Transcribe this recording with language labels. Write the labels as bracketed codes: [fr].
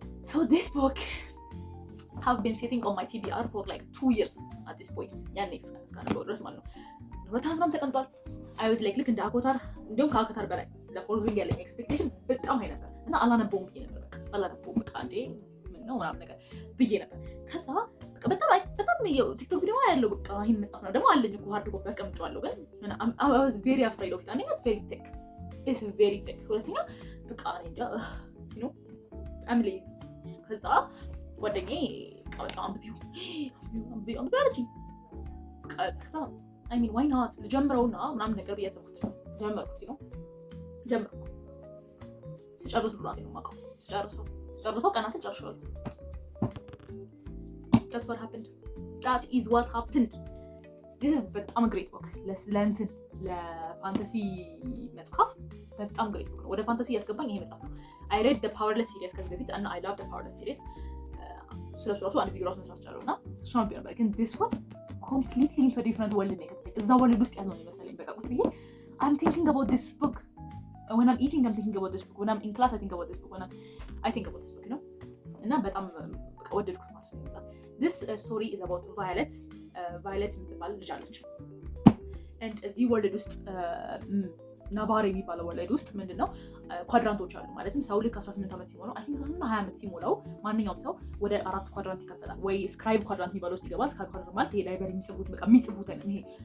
[en] So this book have been sitting on my TBR for like 2 years at this point. [am] ያኔ እስካነበው ድረስ ማለት ነው። በጣም ተቀምጧል። [en] I was like [am] ልክ እንደ አኮታር እንደውም ከአኮታር በላይ ለፎርዝ ዊንግ ያለኝ ኤክስፔክቴሽን በጣም ሀይ ነበር እና አላነበውም ብዬ ነበር። በቃ አላነበውም በቃ እንዴ ምን ነው ምናምን ነገር ብዬ ነበር። ከዛ በቃ በጣም ቲክቶክ ቪዲዮ ያለው በቃ ይሄን መጽሐፍ ነው ደግሞ አለኝ እኮ ሃርድ ኮፒ አስቀምጬዋለሁ። ግን [en] I was very afraid of it. [am] አንደኛ [en] it's very thick. It's very thick. [am] ሁለተኛ በቃ እኔ እንጃ [en] I'm lazy. [am] ከዛ ጓደኛዬ በቃ አንብቢው አለችኝ። ከዛ [en] I mean why not [am] ልጀምረውና ምናምን ነገር ብያሰብኩት ጀመርኩት ነው ጀመርኩ። ስጨርሰው ራሴ ነው የማውቀው። ስጨርሰው ቀና ስጨርሰው [en] That's what happened. That is what happened. This is በጣም great book. [am] ለፋንታሲ መጽሐፍ በጣም [en] great book [am] ነው። ወደ ፋንታሲ ያስገባኝ ይሄ መጽሐፍ ነው። [en] I read the Powerless series [am] ከዚህ በፊት [en] and I love the Powerless series. [am] ስለሱ አንድ ቪዲዮ ራሱ መስራት ይችላል እና እሱ ነው ቢሆን ግን [en] this one completely into a different world [am] ነው። እዛ ወርልድ ውስጥ ያለው ነው መሰለኝ። በቃ ቁጭ ብዬ [en] I'm thinking about this book. When I'm eating I'm thinking about this book. When I'm in class I think about this book. When I think about this book, you know? [am] እና በጣም በቃ ወደድኩት ማለት ነው። [en] This story is about Violet. [am] Violet የምትባል ልጅ አለች and እዚህ ወርልድ ውስጥ ናቫር የሚባለው ወርልድ ውስጥ ምንድነው ኳድራንቶች አሉ። ማለትም ሰው ልክ 18 ዓመት ሲሞላው አይ ቲንክ 20 ዓመት ሲሞላው ማንኛውም ሰው ወደ 4 ኳድራንት ይከፈላል። ወይ ስክራይብ ኳድራንት የሚባለው ውስጥ ይገባል። ስክራይብ ኳድራንት ማለት ይሄ ላይብረሪ የሚጽፉት አይደለም። ይሄ